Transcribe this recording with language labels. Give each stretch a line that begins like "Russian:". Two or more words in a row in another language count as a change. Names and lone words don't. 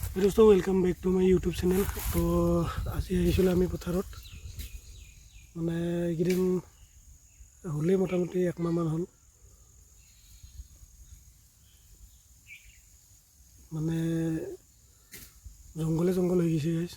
English: दोस्तों welcome back to my YouTube channel.
Assamese: तो আজি আহিছিলোঁ আমি পথাৰত মানে এইকেইদিন হ'লেই মোটামুটি একমাহমান হ'ল মানে জংঘলে হৈ গৈছে গাইছ।